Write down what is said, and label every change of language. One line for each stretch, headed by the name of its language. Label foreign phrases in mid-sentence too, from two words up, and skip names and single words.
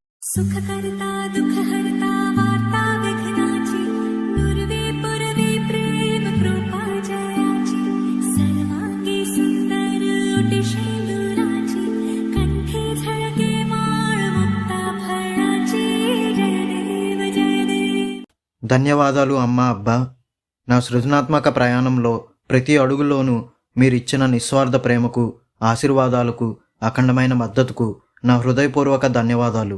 Marathi: सुखकर्ता दुःखहर्ता वार्ता विघ्नाची नुरवी पुरवी प्रेम कृपा जयाची सर्वांगी सुंदर ओटी शेंदुराची कंठी झळके माळ मुक्ता फळाची जय देव
Telugu: ధన్యవాదాలు అమ్మా అబ్బా. నా సృజనాత్మక ప్రయాణంలో ప్రతి అడుగులోనూ మీరిచ్చిన నిస్వార్థ ప్రేమకు, ఆశీర్వాదాలకు, అఖండమైన మద్దతుకు నా హృదయపూర్వక ధన్యవాదాలు.